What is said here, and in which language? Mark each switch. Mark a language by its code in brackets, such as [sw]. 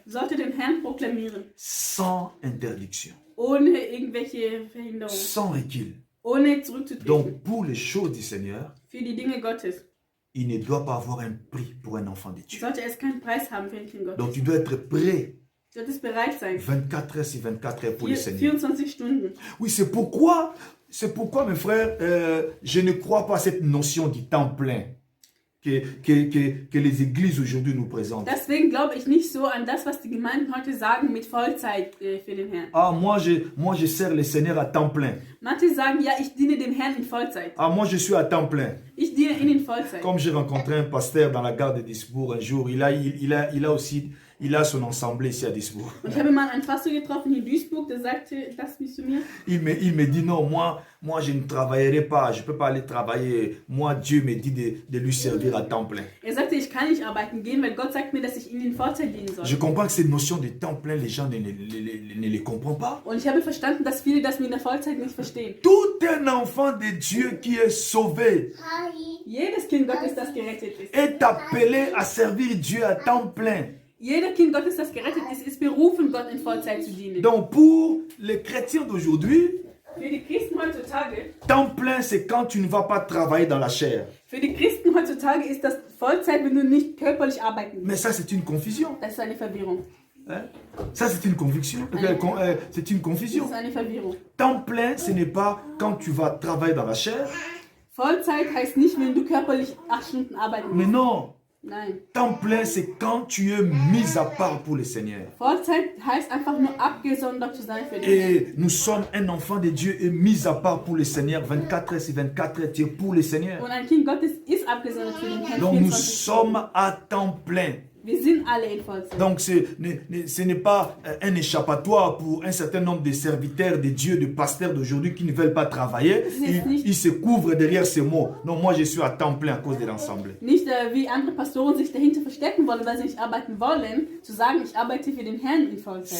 [de] Sollte den Herrn proklamieren. [fr] sans interdiction, [de] Ohne irgendwelche Verhinderung. [fr] sans recul. [de] Ohne zurückzutreten. [fr] Donc, pour les choses du Seigneur, [de] Für die Dinge Gottes [fr] il ne doit pas avoir un prix pour un enfant de Dieu. [de] sollte es keinen Preis haben für ein Kind Gottes. [fr] Donc, tu dois être prêt [de] Du solltest bereit sein. [fr] 24 heures sur 24 heures pour le Seigneur. [de] 24 Stunden. [fr] Oui, c'est pourquoi, mes frères, je ne crois pas à cette notion du temps plein que les églises aujourd'hui nous présentent. [de] Deswegen glaube ich nicht so an das, was die Gemeinden heute sagen mit Vollzeit für den Herrn. [fr] Ah, moi je sers le Seigneur à temps plein. [de] Manche sagen, ja, ich diene dem Herrn in Vollzeit. [fr] Ah, moi je suis à temps plein. [de] Ich diene ihnen in Vollzeit. [fr] Comme j'ai rencontré un pasteur dans la gare de Duisbourg un jour, il a son assemblée ici à Duisbourg. [de] Und ich habe mal einen Pastor getroffen in Duisburg, der sagte das zu mir. [fr] Il me dit non, moi je ne travaillerai pas, je ne peux pas aller travailler. Moi, Dieu me dit de lui servir à temps plein. [de] Er sagte, ich kann nicht arbeiten gehen, weil Gott sagt mir, dass ich ihnen in Vollzeit dienen soll. [fr] Je comprends que cette notion de temps plein, les gens ne les comprennent pas. [de] Und ich habe verstanden, dass viele das mit der Vollzeit nicht verstehen. [fr] Tout un enfant de Dieu qui est sauvé [de] Jedes Kind Gottes, das gerettet ist. [fr] est appelé à servir Dieu à temps plein. [de] Jeder Kind Gottes, das gerettet ist berufen, Gott in Vollzeit zu dienen. [fr] Donc pour les chrétiens d'aujourd'hui, [de] Für die Christen heutzutage, [fr] temps plein c'est quand tu ne vas pas travailler dans la chair. [de] für die Christen heutzutage ist das Vollzeit, wenn du nicht körperlich arbeiten [fr] Mais [de] musst. [fr] ça c'est une confusion. [de] Das ist eine Verwirrung. [fr] Hein? Ça, c'est une conviction. C'est une [de] Das [fr] confusion. [de] ist eine Verwirrung. [fr] Temps plein, ce n'est pas quand tu vas travailler dans la chair, [de] Vollzeit heißt nicht, wenn du körperlich 8 Stunden arbeiten [fr] mais [de] musst. [fr] non. [de] Nein. [fr] Temps plein, c'est quand tu es mis à part pour le Seigneur. [de] Vollzeit heißt einfach nur abgesondert zu sein für den Herrn. [fr] Et nous sommes un enfant de Dieu et mis à part pour le Seigneur. 24 heures sur 24 heures, tu es pour le Seigneur. [de] Und ein Kind Gottes ist abgesondert für den Herrn. [fr] Donc nous 24 sommes à temps plein. [de] Wir sind alle in Vollzeit. [fr] Donc ce n'est pas un échappatoire pour un certain nombre de serviteurs de Dieu, de pasteurs d'aujourd'hui qui ne veulent pas travailler. Ils se couvrent derrière ces mots. Non, moi je suis à temps plein à cause de l'ensemble. [de] Nicht wie andere Pastoren sich dahinter verstecken wollen, weil sie nicht arbeiten wollen, zu sagen, ich arbeite für den Herrn in Vollzeit.